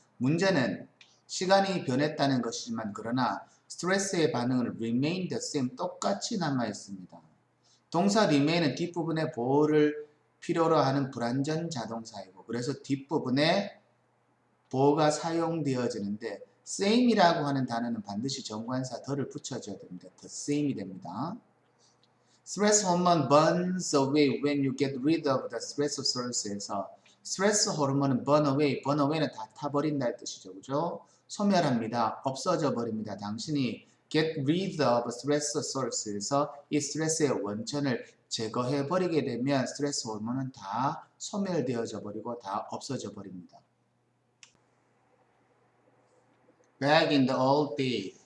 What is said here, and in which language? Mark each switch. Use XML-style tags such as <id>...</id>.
<ko>문제는 시간이 변했다는 것이지만 그러나 스트레스의 반응은</ko> <en>remain the same</en> <ko>똑같이 남아 있습니다. 동사 remain은 뒷부분에 보호를 필요로 하는 불완전 자동사이고 그래서 뒷부분에 보호가 사용되어지는데 same이라고 하는 단어는 반드시 정관사 더를 붙여줘야 됩니다. the same이 됩니다.</ko> <en>Stress hormone burns away when you get rid of the stress source에서</en> <ko>스트레스 호르몬은</ko> <en>burn away는</en> <ko>다 타버린다는 뜻이죠. 그죠? 소멸합니다. 없어져 버립니다. 당신이</ko> <en>get rid of stress source</en> <ko>에서 이 스트레스의 원천을 제거해 버리게 되면 스트레스 호르몬은 다 소멸되어져 버리고 다 없어져 버립니다.</ko> <en>Back in the old day.</en>